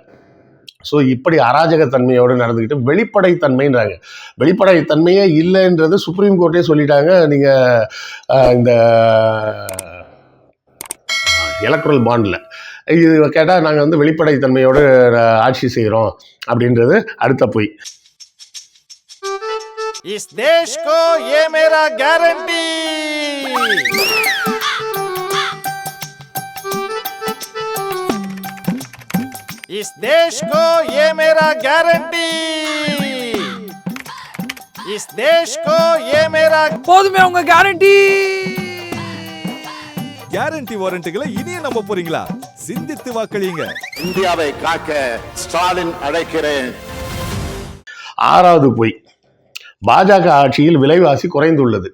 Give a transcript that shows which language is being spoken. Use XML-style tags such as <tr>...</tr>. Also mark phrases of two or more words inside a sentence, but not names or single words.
<ta>ஸோ இப்படி அராஜகத்தன்மையோடு நடந்துக்கிட்டு வெளிப்படைத்தன்மைன்றாங்க. வெளிப்படைத்தன்மையே இல்லைன்றது</ta> <en>Supreme Court</en> <ta>சொல்லிட்டாங்க. நீங்கள் இந்த</ta> <en>electoral bond</en> <ta>இது கேட்டால் நாங்கள் வந்து வெளிப்படைத்தன்மையோடு ஆட்சி செய்கிறோம் அப்படின்றது அடுத்த பொய்.</ta> <hi>इस देश को ये मेरा गारंटी, इस देश को ये मेरा गारंटी, इस देश को ये मेरा</hi> <ta>போதுமே உங்க கேரண்டி. கேரண்டி வாரண்டிகளை இனியும் நம்ப போறீங்களா? சிந்தித்து வாக்களியுங்க. இந்தியாவை காக்க ஸ்டாலின் அழைக்கிறேன். 6வது பொய், பாஜக ஆட்சியில் விலைவாசி குறைந்துள்ளது.</ta>